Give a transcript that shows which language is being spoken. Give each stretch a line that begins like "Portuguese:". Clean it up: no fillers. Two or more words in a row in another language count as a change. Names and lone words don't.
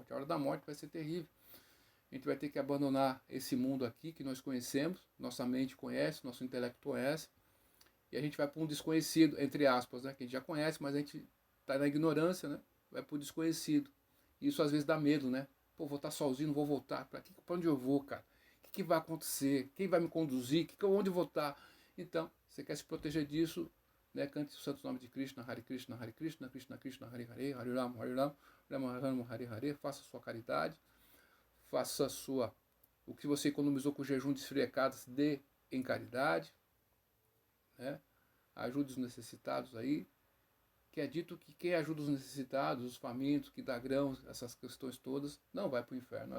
Portuguese: A hora da morte vai ser terrível. A gente vai ter que abandonar esse mundo aqui que nós conhecemos, nossa mente conhece, nosso intelecto conhece, e a gente vai para um desconhecido, entre aspas, né, que a gente já conhece, mas a gente está na ignorância, né, vai para o desconhecido. Isso às vezes dá medo, né? Pô, vou estar sozinho, não vou voltar. Para onde eu vou, cara? O que vai acontecer? Quem vai me conduzir? Onde eu vou estar? Então, você quer se proteger disso, né? Cante o santo nome de Krishna, Hare Krishna, Hare Krishna, Krishna Krishna, Hare Hare, Hare Rama, Hare Rama, Rama Rama, Hare Hare. Faça a sua caridade, faça a sua... O que você economizou com o jejum de esfriacadas, dê em caridade, né? Ajude os necessitados aí, que é dito que quem ajuda os necessitados, os famintos, que dá grãos, essas questões todas, não vai para o inferno.